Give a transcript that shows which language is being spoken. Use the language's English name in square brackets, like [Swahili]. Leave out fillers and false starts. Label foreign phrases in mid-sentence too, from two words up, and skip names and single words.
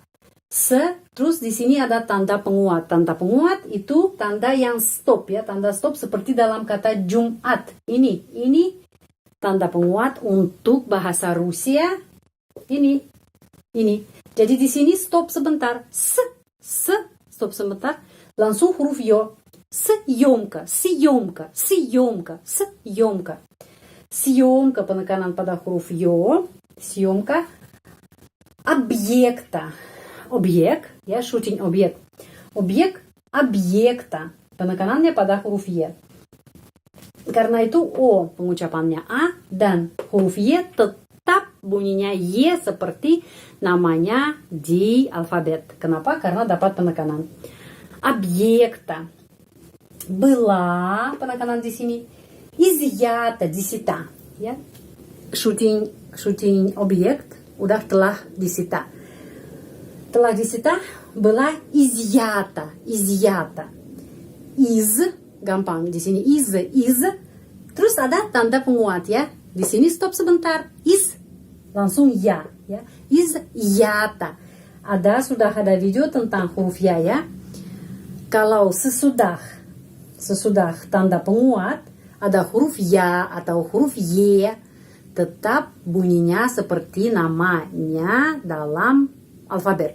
[Indonesian] Terus di sini ada tanda penguat. Tanda penguat itu tanda yang stop ya, tanda stop seperti dalam kata Jumat. Ini tanda penguat untuk bahasa Rusia. Ini. Jadi di sini stop sebentar. Stop sebentar. Langsung huruf yo. [Russian] Съемка, съемка, съемка, съемка. [Indonesian] Съемка penekanan pada huruf yo. [Russian] Съемка объекта. [Indonesian] Objek, ya, shooting objek. Objek объекта. Penekanannya pada huruf Y. Karena itu O pengucapannya A dan huruf Y tetap bunyinya Y seperti namanya di alfabet. Kenapa? Karena dapat penekanan. [Russian] Объекта. Была [Indonesian] penekanan di sini. Изъята, disita. Ya. Shooting objek udah telah disita. Telah disita, [Russian] была изъята, изъята. Из, [Indonesian] gampang di sini из. Terus ada tanda penguat ya. Di sini stop sebentar. Из, langsung ya. [Russian] Изъята. [Indonesian] Sudah ada video tentang huruf ya. Kalau sesudah tanda penguat ada huruf ya atau huruf y, tetap bunyinya seperti namanya dalam alfabet.